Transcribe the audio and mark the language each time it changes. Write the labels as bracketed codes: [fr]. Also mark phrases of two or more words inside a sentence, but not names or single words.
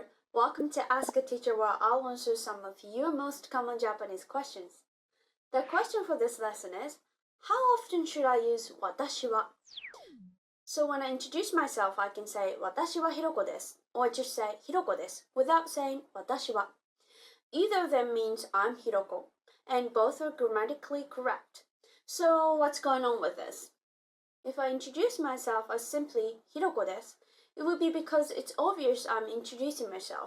[en] Welcome to Ask a Teacher, where I'll answer some of your most common Japanese questions. The question for this lesson is, how often should I use [ja] 私は? [en] So when I introduce myself, I can say [ja] watashi wa Hiroko desu, [en] or just say [ja] Hiroko desu [en] without saying [ja] 私は. [en] Either of them means I'm Hiroko, and both are grammatically correct. So what's going on with this? If I introduce myself as simply [ja] Hiroko desu, [en] it would be because it's obvious I'm introducing myself.